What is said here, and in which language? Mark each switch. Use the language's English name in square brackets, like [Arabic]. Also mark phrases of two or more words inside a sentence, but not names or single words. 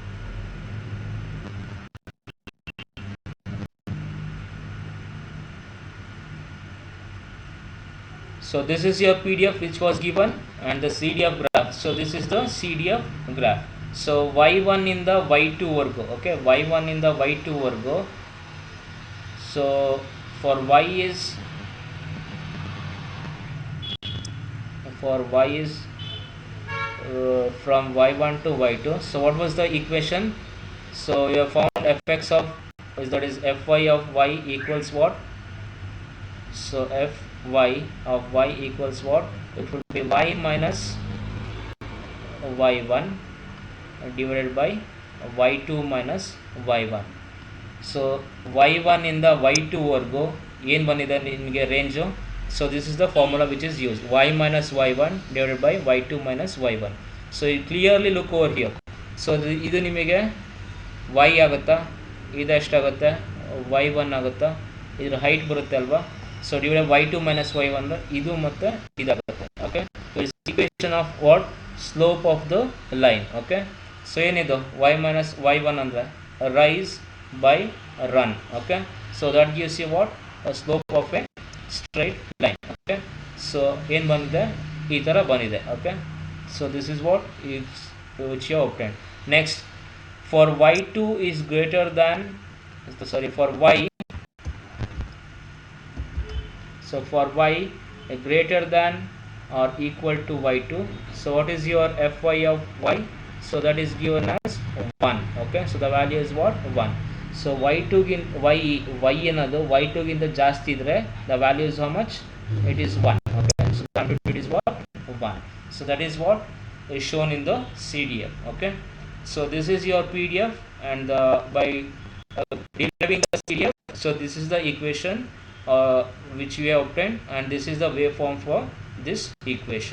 [English] So this is your PDF which was given and the CDF graph. So this is the CDF graph. So y1 in the y2 ವರ್ಗು. Okay, y1 in the y2 ವರ್ಗು. So for y is from y1 to y2. So what was the equation? So you have found fx of that is fy of y equals what? So fy of y equals what? It will be y minus y1 divided by y2 minus y1. [Kannada] So y1 ಇಂದ y2 ವರೆಗೂ ಏನು ಬಂದಿದೆ ನಿಮಗೆ ರೇಂಜು, [English] So this is the formula which is used, y minus y1 divided by y2 minus y1. So you clearly look over here. [Kannada] So ಇದು ನಿಮಗೆ y ಆಗುತ್ತಾ, ಇದು ಎಷ್ಟಾಗುತ್ತೆ y1 ಆಗುತ್ತಾ, ಇದ್ರ ಹೈಟ್ ಬರುತ್ತೆ ಅಲ್ವಾ. [English] so divide y2 minus y1 [Kannada] ಇದು ಮತ್ತು ಇದಾಗುತ್ತೆ. [English] Okay, it's equation of what, slope of the line. Okay, so [Kannada] ಏನಿದು [English] y minus y1 [Kannada] ಅಂದರೆ [English] rise by run. Okay, so that gives you what, slope of a straight line. Okay, so [Kannada] ಏನು ಬಂದಿದೆ, ಈ ಥರ ಬಂದಿದೆ. [English] Okay, so this is what it's which you obtained. Next, for y2 is greater than, for y, so for y greater than or equal to y2, so what is your fy of y? So that is given as 1. Okay, so the value is what, 1. So y2 gin y [Kannada] ಏನದು y2 ಗಿಂತ ಜಾಸ್ತಿ ಇದ್ರೆ [English] the value is how much, it is 1. Okay, so the amplitude is what, 1. So that is what is shown in the CDF. Okay, so this is your PDF, and by deriving the CDF, so this is the equation which we have obtained, and this is the waveform for this equation.